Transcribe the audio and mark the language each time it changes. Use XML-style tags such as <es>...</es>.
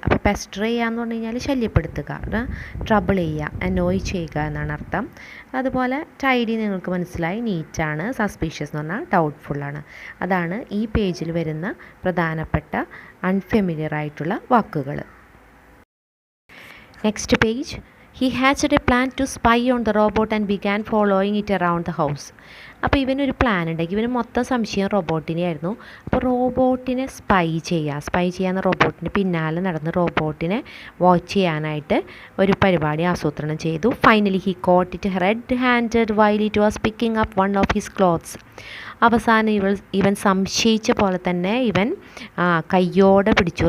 <ml>അപ്പോൾ പെസ്റ്റർ ചെയ്യുക എന്ന് പറഞ്ഞു കഴിഞ്ഞാൽ ശല്യപ്പെടുത്തുക, ട്രബിൾ ചെയ്യുക, അനോയ് ചെയ്യുക എന്നാണ് അർത്ഥം. അതുപോലെ ടൈഡി നിങ്ങൾക്ക് മനസ്സിലായി, നീറ്റാണ്. സസ്പീഷ്യസ് എന്ന് പറഞ്ഞാൽ ഡൗട്ട്ഫുള്ളാണ്. അതാണ് ഈ പേജിൽ വരുന്ന പ്രധാനപ്പെട്ട അൺഫെമിലിയർ ആയിട്ടുള്ള വാക്കുകൾ.</ml> <en>Next page. He hatched a plan to spy on the robot and began following it around the house.</en> <ml>അപ്പോൾ ഇവനൊരു പ്ലാൻ ഉണ്ടാക്കി. ഇവന് മൊത്തം സംശയം റോബോട്ടിനെ ആയിരുന്നു. അപ്പോൾ റോബോട്ടിനെ സ്പൈ ചെയ്യാന്ന് റോബോട്ടിന് പിന്നാലെ നടന്ന് റോബോട്ടിനെ വാച്ച് ചെയ്യാനായിട്ട് ഒരു പരിപാടി ആസൂത്രണം ചെയ്തു.</ml> <en>Finally he caught it red handed while it was picking up one of his clothes.</en> <ml>അവസാനം ഇവൻ സംശയിച്ച പോലെ തന്നെ ഇവൻ കയ്യോടെ പിടിച്ചു.</ml>